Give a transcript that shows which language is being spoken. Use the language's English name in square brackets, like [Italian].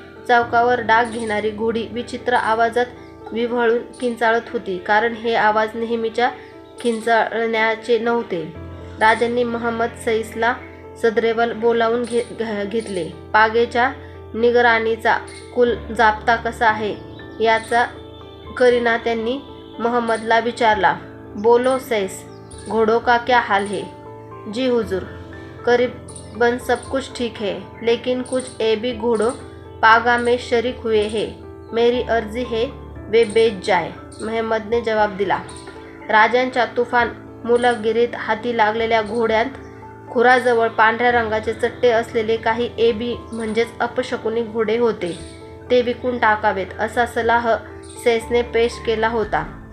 [Marathi] चौकावर डाग घेणारी घोडी विचित्र आवाजात विव्हळून किंचाळत होती, कारण हे आवाज नेहमीच्या किंचाळण्याचे नव्हते। राजांनी महम्मद सैसला सदरेवर बोलावून घेतले। पागेच्या निगराणीचा कुल जाप्ता कसा आहे याचा करीना त्यांनी महम्मदला विचारला। [Hindi] बोलो सैस, घोड़ों का क्या हाल है? जी हुजूर, करीबन सब कुछ ठीक है, लेकिन कुछ ऐबी घोड़ों पागा में शरीक हुए हैं। मेरी अर्जी है वे बेच जाए, [Marathi] महम्मदने जवाब दिला। राजांच्या तुफान मुलकगिरीत हाती लागलेल्या घोड्यांत खुराजवळ पांढऱ्या रंगाचे चट्टे असलेले काही एबी म्हणजेच अपशकुनी घोडे होते। ते विकून टाकावेत असा सल्ला सैसने पेश केला होता।